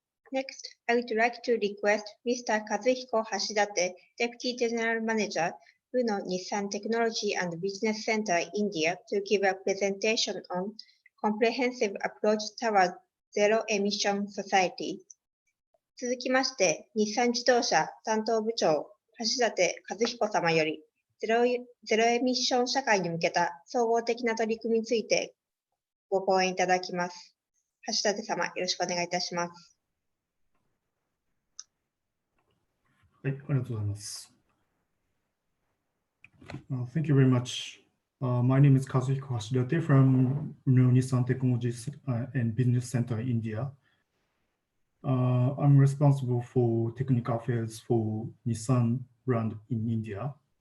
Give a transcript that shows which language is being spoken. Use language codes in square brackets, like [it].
[en] Next, I would like to request Mr. Kazuhiko Hashidate, Deputy General Manager, Uno Nissan Technology and Business Center, India, to give a presentation on comprehensive approach toward zero emission society. [ja] 続きまして、日産自動車担当部長、橋立和彦様よりゼロエミッション社会に向けた総合的な取り組みについてご講演いただきます。橋立様、よろしくお願いいたします。はい、ありがとうございます。 [en] Thank you very much. My name is Kazuhiko Hashidate from Nissan Technology and Business Center, India. I'm responsible for technical affairs for Nissan brand in India.